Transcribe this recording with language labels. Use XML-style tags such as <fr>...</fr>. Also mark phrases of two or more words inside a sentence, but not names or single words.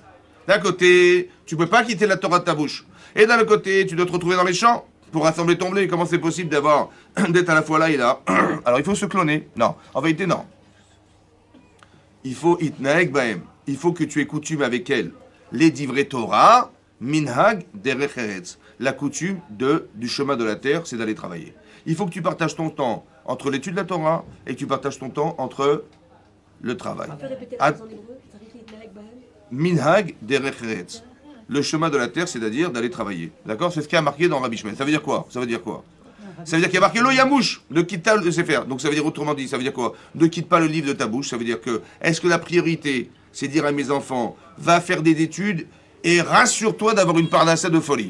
<fr>D'un côté, tu ne peux pas quitter la Torah de ta bouche. Et d'un autre côté, tu dois te retrouver dans les champs pour rassembler ton blé. Comment c'est possible d'être à la fois là et là? Alors il faut se cloner. Non, en vérité, non. Il faut</fr> <he>התנהג בהם.</he> <fr>Il faut que tu aies coutume avec elle.</fr> <he>Les דברי תורה, מנהג דרך ארץ.</he> <fr>La coutume du chemin de la terre, c'est d'aller travailler. Il faut que tu partages ton temps entre l'étude de la Torah et que tu partages ton temps entre le travail. On peut répéter la phrase en hébreu?</fr> <he>מנהג דרך ארץ.</he> <fr>Le chemin de la terre, c'est-à-dire d'aller travailler. D'accord? C'est ce qui a marqué dans Rabbi Shmuel. Ça veut dire quoi? Ça veut dire qu'il y a marqué</fr> <he>לא ימוש,</he> <fr>ne quitte pas le Sefer. Donc ça veut dire autrement dit, ça veut dire quoi? Ne quitte pas le livre de ta bouche. Ça veut dire que, est-ce que la priorité, c'est dire à mes enfants, va faire des études et rassure-toi d'avoir une parnassa de folie.</fr>